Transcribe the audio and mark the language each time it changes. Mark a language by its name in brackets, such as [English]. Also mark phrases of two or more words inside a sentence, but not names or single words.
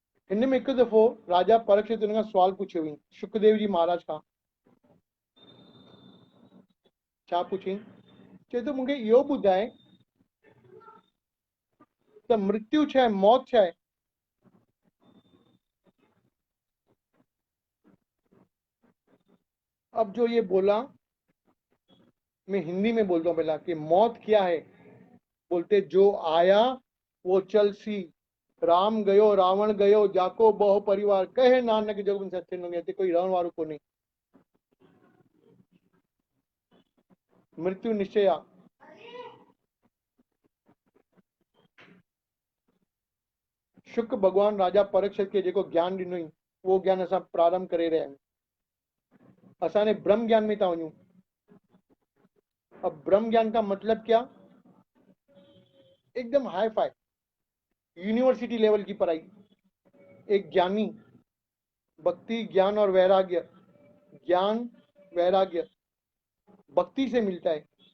[Sindhi] हिन में हिकु दफ़ो राजा परीक्षित हुन खां सवाल पुछियो हुई सुखदेव जी महाराज खां। छा पुछी? चए थो मूंखे इहो ॿुधाए त मृत्यु छा आहे, मौत छा आहे? [Hindi] अब जो ये बोला, मैं हिंदी में बोलता हूँ पहला कि मौत क्या है। बोलते जो आया वो चल सी, राम गयो रावण गयो जाको बहु परिवार, कहे नानक जग में सत्य न गए, [Sindhi] कोई रहण वारो कोन्हे। मृत्यु निश्चय आ। शुक भगवान राजा परीक्षित के जेको ज्ञान ॾिनई उहो ज्ञान असां प्रारंभ करे रहिया आहियूं। असांजे ब्रह्म ज्ञान में था वञूं। [Hindi] अब ब्रह्म ज्ञान का मतलब क्या? एकदम [English] hi-fi university level [Hindi] की पढ़ाई। एक ज्ञानी भक्ति ज्ञान और वैराग्य, ज्ञान वैराग्य भक्ति से मिलता है।